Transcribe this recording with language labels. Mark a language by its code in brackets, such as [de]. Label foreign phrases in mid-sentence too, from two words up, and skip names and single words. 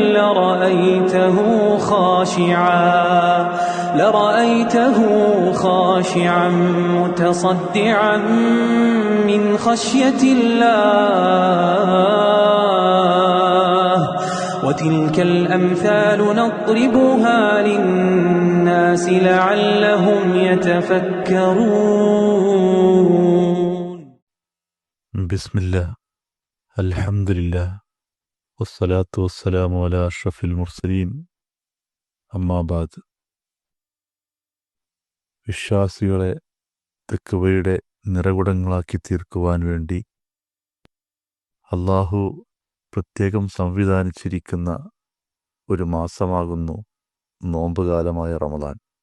[ar] لرأيته خاشعا متصدعا من خشية الله وتلك الأمثال نضربها للناس لعلهم يتفكرون. بسم الله الحمد لله والصلاة والسلام على أشرف المرسلين أما بعد. [ml] വിശ്വാസികളെ തെക്കുവയുടെ നിറകുടങ്ങളാക്കി തീർക്കുവാൻ വേണ്ടി അള്ളാഹു പ്രത്യേകം സംവിധാനിച്ചിരിക്കുന്ന ഒരു മാസമാകുന്നു നോമ്പുകാലമായ റമദാൻ.